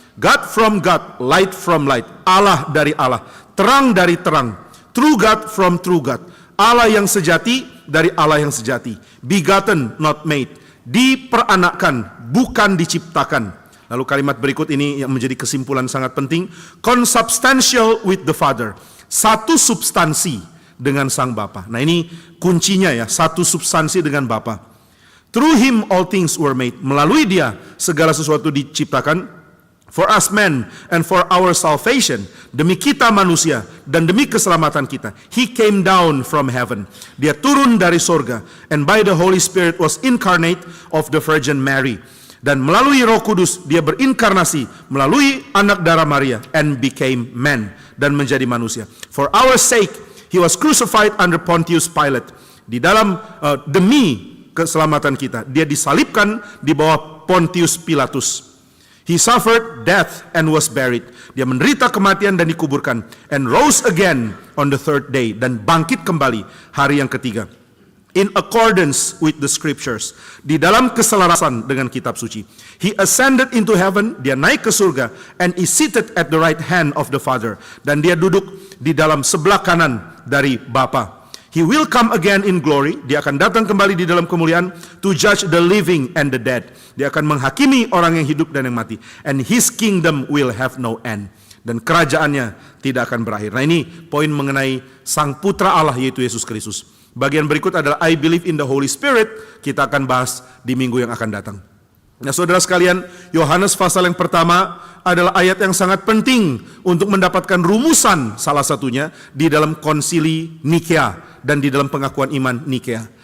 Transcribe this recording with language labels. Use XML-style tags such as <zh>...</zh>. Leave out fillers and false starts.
<en>God from God, light from light.</en> <id>Allah dari Allah, terang dari terang.</id> <en>True God from true God.</en> <id>Allah yang sejati dari Allah yang sejati.</id> <en>Begotten, not made.</en> <id>Diperanakkan, bukan diciptakan. Lalu kalimat berikut ini yang menjadi kesimpulan sangat penting.</id> <en>Consubstantial with the Father.</en> <id>Satu substansi dengan Sang Bapa. Nah, ini kuncinya ya, satu substansi dengan Bapa.</id> <en>Through Him all things were made.</en> <id>Melalui Dia segala sesuatu diciptakan.</id> <en>For us men and for our salvation.</en> <id>Demi kita manusia dan demi keselamatan kita.</id> <en>He came down from heaven.</en> <id>Dia turun dari sorga.</id> <en>And by the Holy Spirit was incarnate of the Virgin Mary.</en> <id>Dan melalui Roh Kudus Dia berinkarnasi melalui anak darah Maria.</id> <en>And became man.</en> <id>Dan menjadi manusia.</id> <en>For our sake He was crucified under Pontius Pilate.</en> <id>Di dalam demi keselamatan kita, Dia disalibkan di bawah Pontius Pilatus.</id> <en>He suffered death and was buried.</en> <id>Dia menderita kematian dan dikuburkan.</id> <en>And rose again on the third day.</en> <id>Dan bangkit kembali hari yang ketiga.</id> <en>in accordance with the scriptures.</en> <id>Di dalam keselarasan dengan kitab suci.</id> <en>He ascended into heaven,</en> <id>dia naik ke surga,</id> <en>and is seated at the right hand of the Father.</en> <id>Dan dia duduk di dalam sebelah kanan dari Bapa.</id> <en>He will come again in glory,</en> <id>dia akan datang kembali di dalam kemuliaan,</id> <en>to judge the living and the dead.</en> <id>Dia akan menghakimi orang yang hidup dan yang mati.</id> <en>And his kingdom will have no end.</en> <id>Dan kerajaannya tidak akan berakhir. Nah, ini poin mengenai Sang Putra Allah, yaitu Yesus Kristus. Bagian berikut adalah</id> <en>I believe in the Holy Spirit.</en> <id>Kita akan bahas di minggu yang akan datang. Nah, saudara sekalian, Yohanes pasal yang pertama adalah ayat yang sangat penting untuk mendapatkan rumusan salah satunya di dalam konsili Nikea dan di dalam pengakuan iman Nikea.</id>